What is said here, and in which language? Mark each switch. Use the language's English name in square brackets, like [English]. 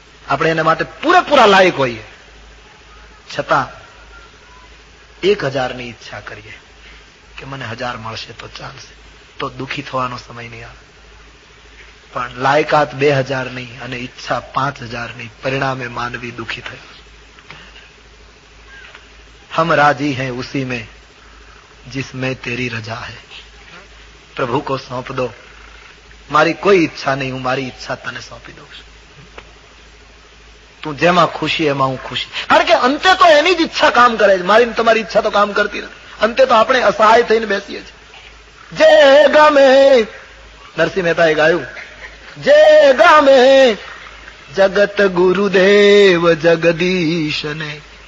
[Gujarati] આપણે એના માટે પૂરેપૂરા લાયક હોઈએ, છતાં 1000 ની ઈચ્છા કરીએ કે મને 1000 મળશે તો ચાલશે, તો દુઃખી થવાનો સમય નહીં આવે. પણ લાયકાત 2000 નહીં અને ઈચ્છા 5000 ની, પરિણામે માનવી દુઃખી થયો. [Hindi] હમ રાજી हैं उसी में जिसमें तेरी रजा है. प्रभु को सौंप दो. [Gujarati] મારી કોઈ ઈચ્છા નહીં, હું મારી ઈચ્છા તને સોંપી દઉં છું. તું જેમાં ખુશી એમાં હું ખુશી. કારણ કે અંતે તો એની જ ઈચ્છા કામ કરે છે, મારી તમારી ઈચ્છા તો કામ કરતી નથી. અંતે તો આપણે અસહાય થઈને બેસીએ છીએ. જે ગમે, નરસિંહ મહેતાએ ગાયું, જે ગમે જગત ગુરુદેવ જગદીશ ને